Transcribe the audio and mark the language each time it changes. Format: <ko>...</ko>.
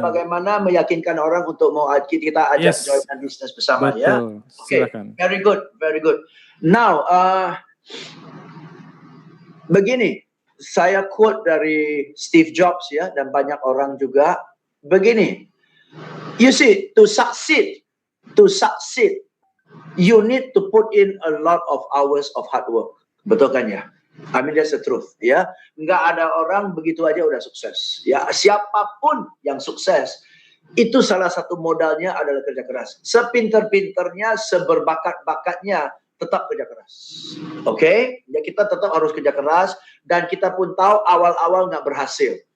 <id>bagaimana meyakinkan orang untuk mau kita ajak</id> <en>Yes,</en> <id>join bisnis bersama ya. betul. Oke, Silakan.</id> <en>very good, very good.</en> <id>Now, begini, saya quote dari Steve Jobs ya, dan banyak orang juga begini.</id> <en>You see, to succeed, you need to put in a lot of hours of hard work.</en> <id>Betul kan ya?</id> <en>I mean that's the truth</en> <id>ya. Nggak ada orang begitu aja udah sukses. Ya, siapapun yang sukses itu salah satu modalnya adalah kerja keras. Sepinter-pinternya, seberbakat-bakatnya tetap kerja keras. Oke? Ya kita tetap harus kerja keras dan kita pun tahu awal-awal nggak berhasil.</id>